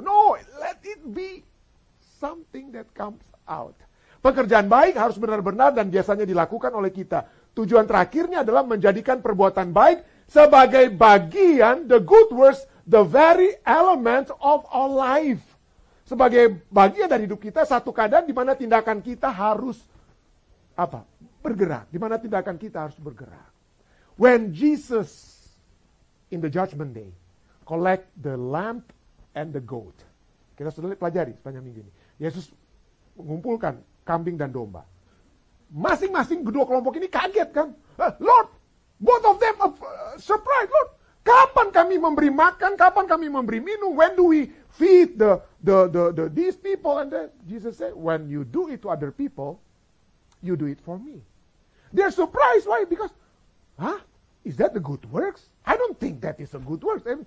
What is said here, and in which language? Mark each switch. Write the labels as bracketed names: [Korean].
[English] No, let it be something that comes out. [Indonesian] Pekerjaan baik harus benar-benar dan biasanya dilakukan oleh kita. Tujuan terakhirnya adalah menjadikan perbuatan baik sebagai bagian, [English] the good works, the very element of our life. [Indonesian] Sebagai bagian dari hidup kita, satu keadaan di mana tindakan kita harus apa? Bergerak. Di mana tindakan kita harus bergerak. [English] When Jesus in the judgment day, collect the lamb and the goat. [Indonesian] Kita sudah pelajari sepanjang minggu ini. Yesus mengumpulkan kambing dan domba. Masing-masing kedua kelompok ini kaget kan. [English] Lord, both of them surprised. Lord, [Indonesian] kapan kami memberi makan? Kapan kami memberi minum? [English] When do we feed these people? And then Jesus said, when you do it to other people, you do it for me. They're surprised. Why? Because, is that the good works? I don't think that is a good works.